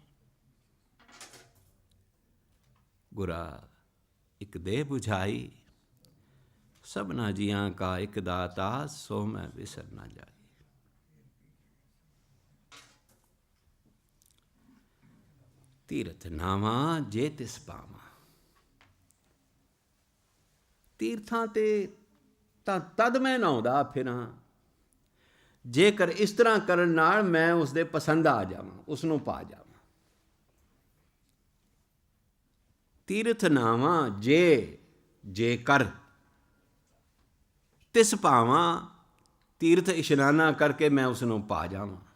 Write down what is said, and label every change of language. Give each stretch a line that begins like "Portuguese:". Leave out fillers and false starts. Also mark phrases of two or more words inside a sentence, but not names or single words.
Punjabi: ਗੁਰਾ ਏਕ ਦੇ ਬੁਝਾਈ, ਸਬਨਾ ਜੀਆਂ ਕਾ ਏਕ ਦਾਤਾ, ਸੋ ਮੈਂ ਵਿਸਰ ਨਾ ਜਾਈ। ਤੀਰਥ ਨਾਵਾ ਜੇ ਤਿਸ ਪਾਵਾ। ਤੀਰਥਾਂ ਤੇ ਤਾਂ ਤਦ ਮੈਂ ਨਹਾਉਂਦਾ ਫਿਰਾਂ ਜੇਕਰ ਇਸ ਤਰ੍ਹਾਂ ਕਰਨ ਨਾਲ ਮੈਂ ਉਸ ਦੇ ਪਸੰਦ ਆ ਜਾਵਾਂ, ਉਸ ਨੂੰ ਪਾ ਜਾਵਾਂ। ਤੀਰਥ ਨਾਵਾਂ ਜੇਕਰ ਤਿਸ ਭਾਵਾਂ, ਤੀਰਥ ਇਸ਼ਨਾਨਾ ਕਰਕੇ ਮੈਂ ਉਸ ਨੂੰ ਪਾ ਜਾਵਾਂ।